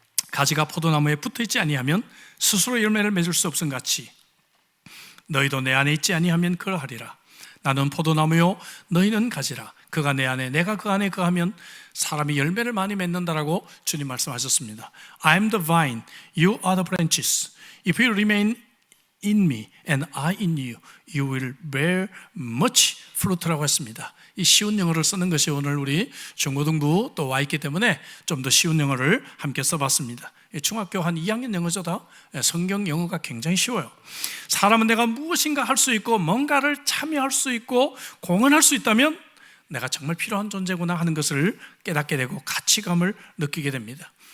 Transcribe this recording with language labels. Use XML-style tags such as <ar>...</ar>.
<ko>가지가 포도나무에 붙어있지 아니하면 스스로 열매를 맺을 수 없음 같이 너희도 내 안에 있지 아니하면 그러하리라. 나는 포도나무요 너희는 가지라. 그가 내 안에 내가 그 안에 거하면 사람이 열매를 많이 맺는다라고 주님 말씀하셨습니다.</ko> <en>I am the vine, you are the branches. If you remain in me and I in you, you will bear much fruit라고</en> <ko>했습니다. 이 쉬운 영어를 쓰는 것이 오늘 우리 중고등부 또 와 있기 때문에 좀 더 쉬운 영어를 함께 써봤습니다. 중학교 한 2학년 영어죠. 다 성경 영어가 굉장히 쉬워요. 사람은 내가 무엇인가 할 수 있고 뭔가를 참여할 수 있고 공헌할 수 있다면 내가 정말 필요한 존재구나 하는 것을 깨닫게 되고 가치감을 느끼게 됩니다.</ko>